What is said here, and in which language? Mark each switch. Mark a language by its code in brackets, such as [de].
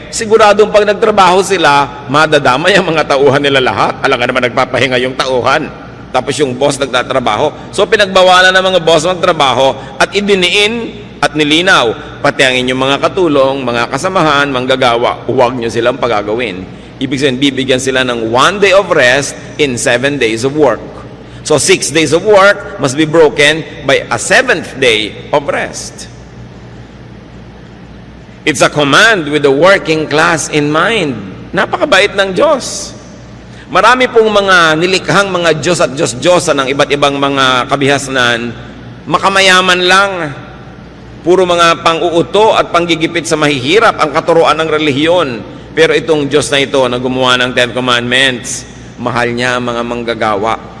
[tl] Siguradong pag nagtrabaho sila, madadamay ang mga tauhan nila lahat. Alam nga naman nagpapahinga yung tauhan. Tapos yung boss nagtatrabaho. So pinagbawalan ng mga boss magtrabaho at idiniin at nilinaw. Pati ang inyong mga katulong, mga kasamahan, manggagawa, huwag nyo silang pagagawin. Ibig sabihin, bibigyan sila ng [en] 1 day of rest in 7 days of work. So 6 days of work must be broken by a 7th day of rest. It's a command with the working class in mind. [tl] Napakabait ng Diyos. Marami pong mga nilikhang mga Diyos at Diyos-Diyosa ng iba't ibang mga kabihasnan, makamayaman lang. Puro mga pang-uuto at panggigipit sa mahihirap ang katuruan ng relihiyon. Pero itong Diyos na ito na gumawa ng 10 Commandments, mahal niya ang mga manggagawa.